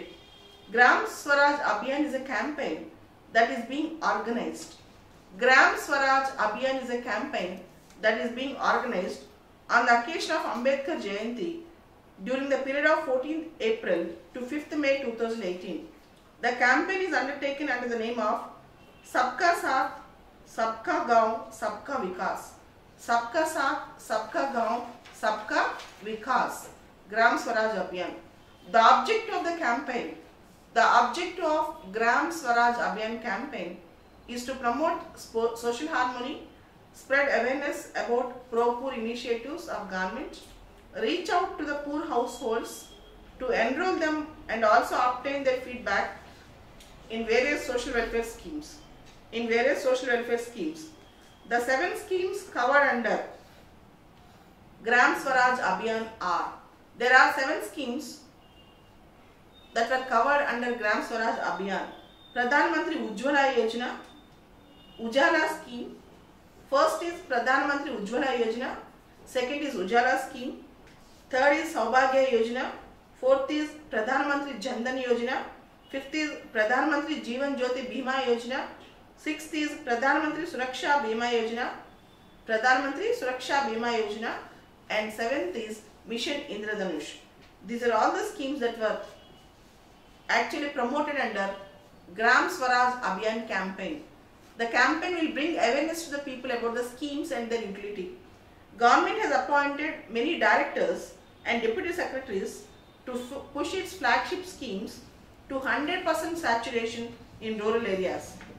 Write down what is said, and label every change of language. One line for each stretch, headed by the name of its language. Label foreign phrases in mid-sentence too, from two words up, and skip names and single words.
English: Gram Swaraj Abhiyan is a campaign that is being organized. Gram Swaraj Abhiyan is a campaign that is being organized on the occasion of Ambedkar Jayanti during the period of 14th April to 5th May 2018. The campaign is undertaken under the name of Sabka Saath, Sabka Gaon, Sabka Vikas. Sabka Saath, Sabka Gaon, Sabka Vikas. Gram Swaraj Abhiyan. The object of the campaign, the objective of Gram Swaraj Abhiyan campaign is to promote social harmony, spread awareness about pro-poor initiatives of government, reach out to the poor households to enroll them and also obtain their feedback in various social welfare schemes. The 7 schemes covered under Gram Swaraj Abhiyan are, there are 7 schemes that were covered under Gram Swaraj Abhiyan. Pradhan Mantri Ujjwala Yojana, Ujala scheme. First is Pradhan Mantri Ujjwala Yojana, second is Ujala scheme, third is Saubhagya Yojana, fourth is Pradhan Mantri Jan Dhan Yojana, fifth is Pradhan Mantri Jeevan Jyoti Bima Yojana, sixth is Pradhan Mantri Suraksha Bima Yojana, and seventh is Mission Indradhanush. These are all the schemes that were actually promoted under Gram Swaraj Abhiyan campaign. The campaign will bring awareness to the people about the schemes and their utility. Government has appointed many directors and deputy secretaries to push its flagship schemes to 100% saturation in rural areas.